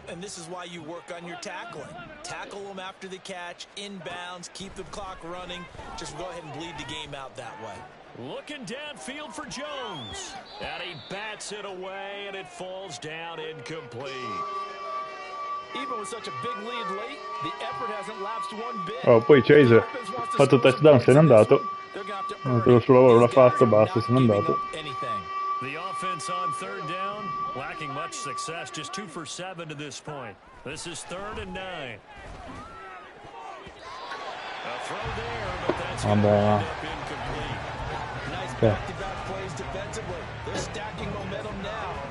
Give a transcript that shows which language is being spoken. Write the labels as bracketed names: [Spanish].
[English] And this is why you work on your tackling. Tackle them after the catch, inbounds, keep the clock running. Just go ahead and bleed the game out that way. Looking downfield for Jones. And he bats it away, and it falls down incomplete. Even with such a big lead late, the effort hasn't lapsed one bit. [Italian] Oh, poi Chase ha fatto touchdown, se n'è andato. Il suo lavoro l'ha fatto, basta, se n'è andato. [English] The offense on 3rd down, lacking much success, just 2 for 7 to this point. This is 3rd and 9. A throw there, but that's going to end up incomplete. Nice back-to-back plays defensively. They're stacking momentum now.